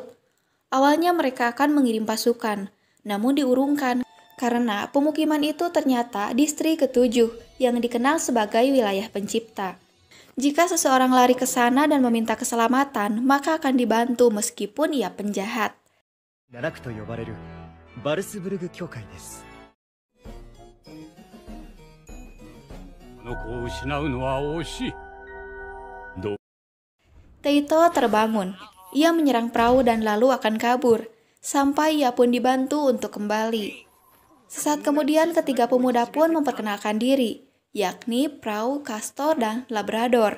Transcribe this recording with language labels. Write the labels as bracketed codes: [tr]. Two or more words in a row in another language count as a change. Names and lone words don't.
[id] Awalnya mereka akan mengirim pasukan, namun diurungkan karena pemukiman itu ternyata distri ke-7 yang dikenal sebagai wilayah pencipta. Jika seseorang lari ke sana dan meminta keselamatan, maka akan dibantu meskipun ia penjahat. [ja] の子を失うのは惜しい。 [id] Teito terbangun. Ia menyerang perahu dan lalu akan kabur, sampai ia pun dibantu untuk kembali. Sesaat kemudian ketiga pemuda pun memperkenalkan diri, yakni Perahu, Castor, dan Labrador.